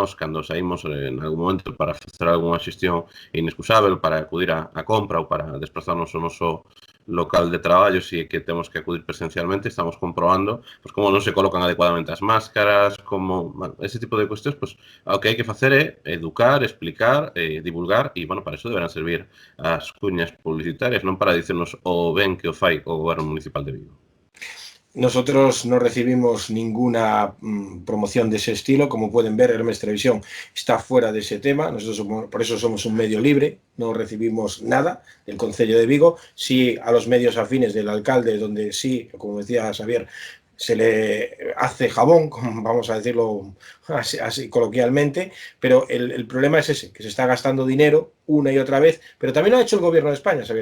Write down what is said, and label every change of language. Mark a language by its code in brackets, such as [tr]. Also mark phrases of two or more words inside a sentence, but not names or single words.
[gl] nós, cando saímos en algún momento para facer algunha xestión inexcusável, para acudir a compra ou para desplazarnos ao noso local de traballo, si que temos que acudir presencialmente, estamos comprobando pues, como non se colocan adecuadamente as máscaras, como, bueno, ese tipo de cuestións, pues, o que hai que facer é educar, explicar, divulgar, e, bueno, para iso deberán servir as cuñas publicitarias, non para dicernos o ben que o fai o goberno municipal de Vigo. [es] Nosotros no recibimos ninguna promoción de ese estilo. Como pueden ver, Hermes Televisión está fuera de ese tema. Nosotros por eso somos un medio libre, no recibimos nada del Concello de Vigo. Sí a los medios afines del alcalde, donde sí, como decía Xavier, se le hace jabón, vamos a decirlo así coloquialmente, pero el problema es ese, que se está gastando dinero una y otra vez, pero también lo ha hecho el gobierno de España, ¿sabes?